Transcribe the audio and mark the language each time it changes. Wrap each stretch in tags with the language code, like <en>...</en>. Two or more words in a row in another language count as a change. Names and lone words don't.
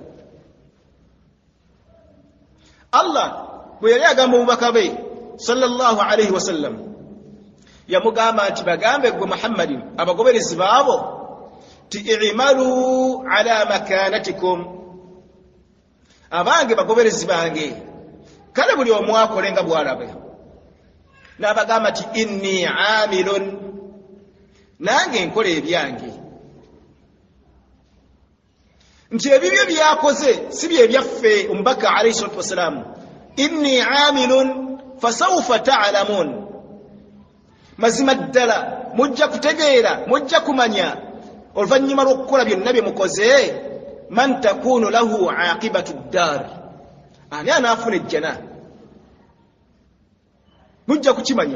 <lg>Allah bwe yali agamba omubaka be</lg> <ar>صلى الله عليه وسلم,</ar> <lg>yamugamba nti bagambe gwe Muhammadin abagoberezi baabo ti</lg> <ar>اعملوا على مكانتكم,</ar> <lg>abange bagoberezi bange kale buli omu akole nga bw'alaba. N'abagamba nti</lg> <ar>إني عامل,</ar> <lg>nange nkola ebyange. Nti ebibyo byakoze si bye byaffe.</lg> <ar>Omubaka عليه الصلاة والسلام، إني عامل فسوف تعلمون,</ar> <lg>mazima ddala mujja kutegeera, mujja kumanya oluvannyuma lw'okukola byonna bye mukoze,</lg> <ar>من تكون له عاقبة الدار,</ar> <lg>ani anaafuna ejjana. Mujja kukimanya.</lg>